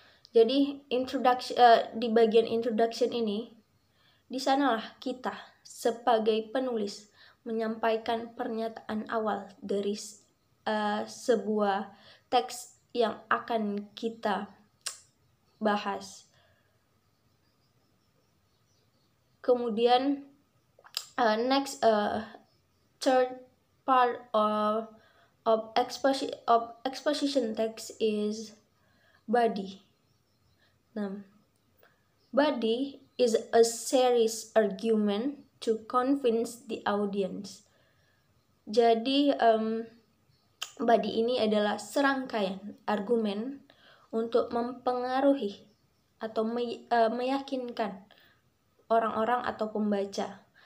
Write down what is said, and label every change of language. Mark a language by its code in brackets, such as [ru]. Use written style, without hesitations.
[id] Jadi di bagian introduction ini, di sanalah kita sebagai penulis menyampaikan pernyataan awal dari sebuah teks yang akan kita bahas. [en] Kemudian next, third part of exposition text is body. Nah, body is a series argument to convince the audience. [id] Jadi body ini adalah serangkaian argumen untuk mempengaruhi atau meyakinkan orang-orang atau pembaca.